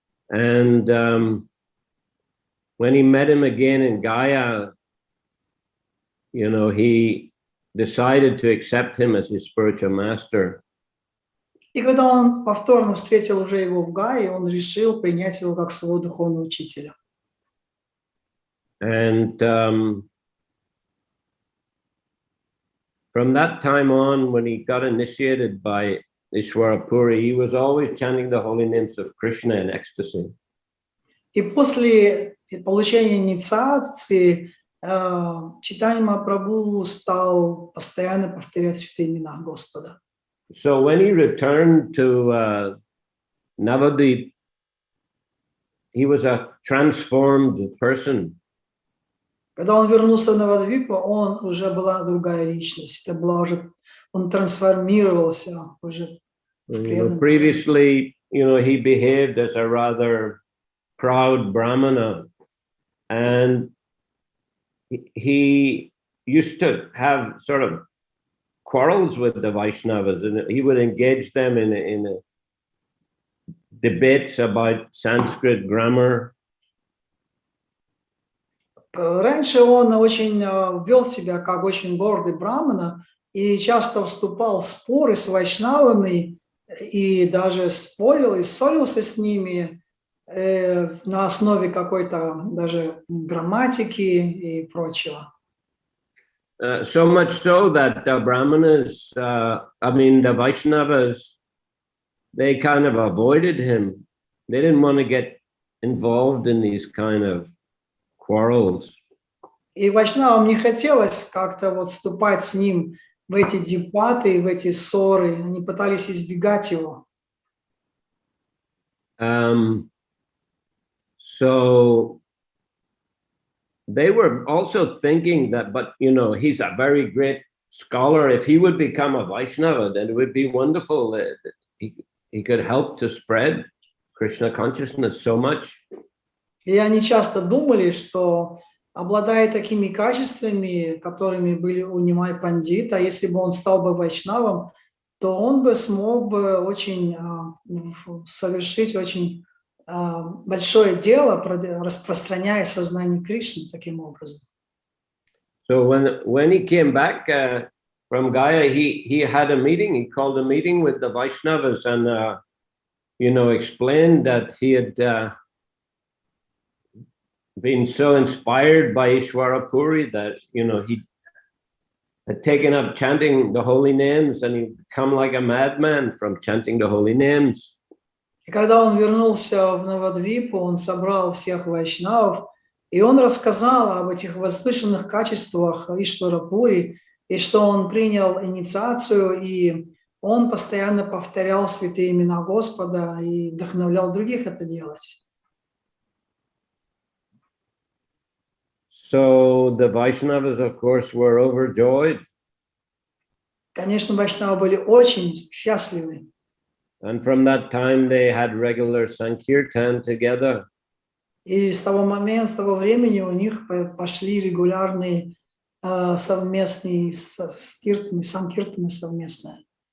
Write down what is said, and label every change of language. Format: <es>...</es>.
<en>And when he met him again in Gaya, you know, he decided to accept him as his spiritual master.</en> <ru>И когда он повторно встретил уже его в Гае, он решил принять его как своего духовного учителя.</ru> <en>And from that time on, when he got initiated by Ishwara Puri, he was always chanting the holy names of Krishna in ecstasy.</en> <ru>И после получения инициации Чайтанья Махапрабху стал постоянно повторять святые имена Господа.</ru> <en>So when he returned to Navadvip, he was a transformed person.</en> <ru>Когда он вернулся в Навадвип, он уже была другая личность. Это была уже, он трансформировался уже.</ru> <en>Previously, you know, he behaved as a rather proud Brahmana, and he used to have sort of quarrels with the Vaishnavas, and he would engage them in debates about Sanskrit grammar.</en> <ru>Раньше он очень вел себя как очень гордый брамана и часто вступал в споры с вайшнавами и даже спорил и ссорился с ними на основе какой-то даже грамматики и прочего.</ru> <en>So much so that the Brahmanas, the Vaishnavas, they kind of avoided him. They didn't want to get involved in these kind of quarrels.</en> <ru>И вайшнавам не хотелось как-то вот вступать с ним в эти дебаты, в эти ссоры. Они пытались избегать его.</ru> <en>So they were also thinking that, but you know, he's a very great scholar. If he would become a Vaishnava, then it would be wonderful. He could help to spread Krishna consciousness so much.</en> <ru>И они часто думали, что, обладая такими качествами, которыми были у Нимай Пандита, если бы он стал бы вайшнавом, то он бы смог бы очень совершить очень большое дело, распространяя сознание Кришны таким образом.</ru> <en>So when he came back from Gaya, he had a meeting. He called a meeting with the Vaishnavas and you know, explained that he had been so inspired by Ishwara Puri that, you know, he had taken up chanting the holy names, and he'd become like a madman from chanting the holy names.</en> <ru>И когда он вернулся в Навадвипу, он собрал всех вайшнавов, и он рассказал об этих возвышенных качествах Иштвара Пури, и что он принял инициацию, и он постоянно повторял святые имена Господа и вдохновлял других это делать.</ru> <en>So the Vaishnavas, of course, were overjoyed.</en> <ru>Конечно, вайшнавы были очень счастливы.</ru> <en>And from that time, they had regular Sankirtan together.</en> <ru>И с того времени у них пошли регулярные совместные санкиртаны совместные.</ru>